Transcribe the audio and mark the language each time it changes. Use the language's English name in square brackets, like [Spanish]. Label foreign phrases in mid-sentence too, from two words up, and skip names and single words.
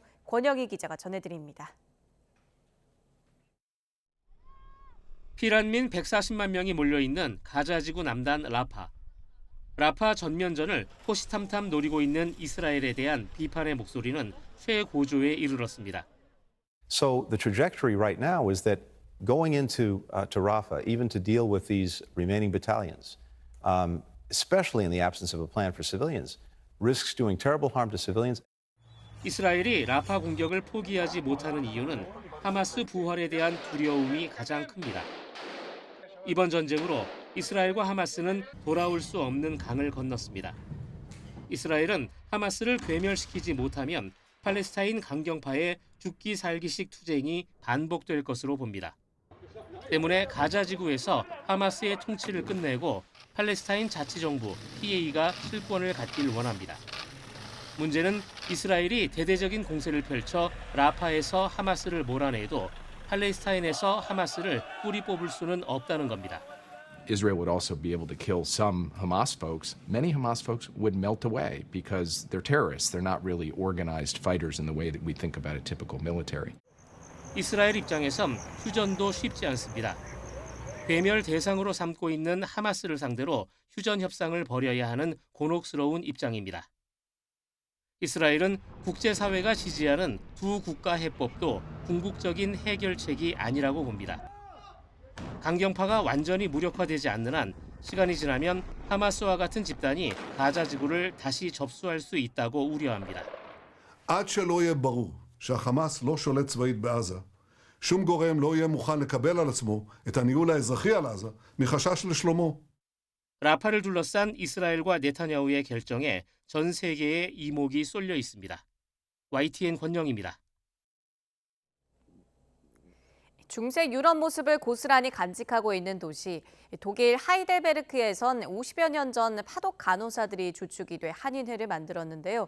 [Korean] 권영희 기자가 전해드립니다. 피난민 140만 명이 몰려있는 가자지구 남단 라파. 라파 전면전을 호시탐탐 노리고 있는 이스라엘에 대한 비판의 목소리는 최고조에 이르렀습니다. [English] So the trajectory right now is that going into to Rafah, even to deal with these remaining battalions, especially in the absence of a plan for civilians, risks doing terrible harm to civilians. [Korean] 이스라엘이 라파 공격을 포기하지 못하는 이유는 하마스 부활에 대한 두려움이 가장 큽니다. 이번 전쟁으로 이스라엘과 하마스는 돌아올 수 없는 강을 건넜습니다. 이스라엘은 하마스를 괴멸시키지 못하면 팔레스타인 강경파의 죽기 살기식 투쟁이 반복될 것으로 봅니다. 때문에 가자지구에서 하마스의 통치를 끝내고 팔레스타인 자치정부 PA가 실권을 갖길 원합니다. 문제는 이스라엘이 대대적인 공세를 펼쳐 라파에서 하마스를 몰아내도 팔레스타인에서 하마스를 뿌리 뽑을 수는 없다는 겁니다. [English] Israel would also be able to kill some Hamas folks. Many Hamas folks would melt away because they're terrorists. They're not really organized fighters in the way that we think about a typical military. [Korean] 이스라엘 입장에선 휴전도 쉽지 않습니다. 괴멸 대상으로 삼고 있는 하마스를 상대로 휴전 협상을 벌여야 하는 곤혹스러운 입장입니다. 이스라엘은 국제사회가 지지하는 두 국가 해법도 궁극적인 해결책이 아니라고 봅니다. 강경파가 완전히 무력화되지 않는 한 시간이 지나면 하마스와 같은 집단이 가자지구를 다시 접수할 수 있다고 우려합니다. [Hebrew] עד שלא יהיה ברור שהחמאס לא שולט צבאית בעזה, שום גורם לא יהיה מוכן לקבל על עצמו את הניהול האזרחי על עזה מחשש לשלומו. [Korean] 라파를 둘러싼 이스라엘과 네타냐후의 결정에 전 세계의 이목이 쏠려 있습니다. YTN 권영입니다. 중세 유럽 모습을 고스란히 간직하고 있는 도시, 독일 하이델베르크에선 50여 년 전 파독 간호사들이 주축이 돼 한인회를 만들었는데요.